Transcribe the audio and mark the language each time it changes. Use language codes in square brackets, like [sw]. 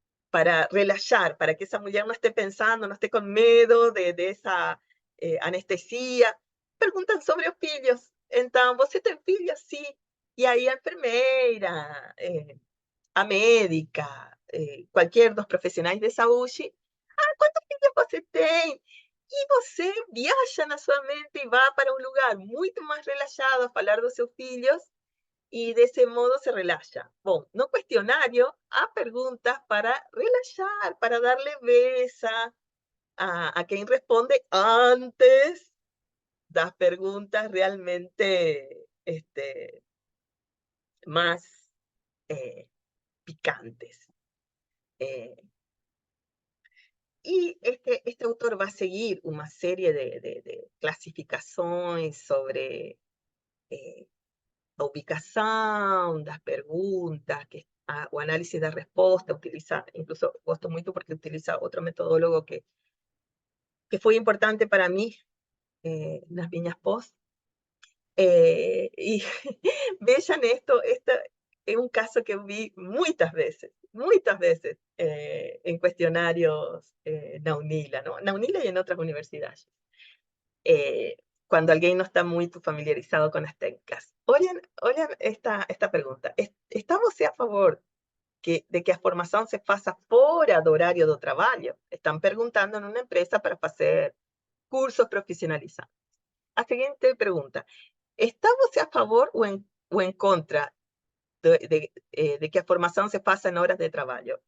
[es] Para relajar, para que esa mujer no esté pensando, no esté con miedo de esa anestesia. Preguntan sobre los [pt] filhos. Então, você tem filhos? Sim. E aí a enfermeira, a médica, qualquer dos profissionais de saúde, quantos filhos você tem? E você viaja na sua mente e vai para um lugar muito mais relaxado a falar dos seus filhos e desse modo se relaxa. Bom, no questionário há perguntas para relaxar, para dar leveza a quem responde antes das perguntas realmente [es] más picantes. Y este autor va a seguir una serie de clasificaciones sobre la ubicación, las preguntas, o análisis de respuesta, utiliza, incluso gosto mucho porque utiliza otro metodólogo que fue importante para mí las Viñas Post. Y vean esto es un caso que vi muchas veces en cuestionarios Naunila, ¿no? Naunila y en otras universidades. Eh, cuando alguien no está muy familiarizado con las técnicas. Oigan esta pregunta. [pt] ¿Está você a favor de que a formação se faça fora do horário do trabalho? Estão perguntando numa empresa para fazer cursos profissionalizantes. A seguinte pergunta: ¿está você a favor o en contra de que a formação se faça en horas de trabalho?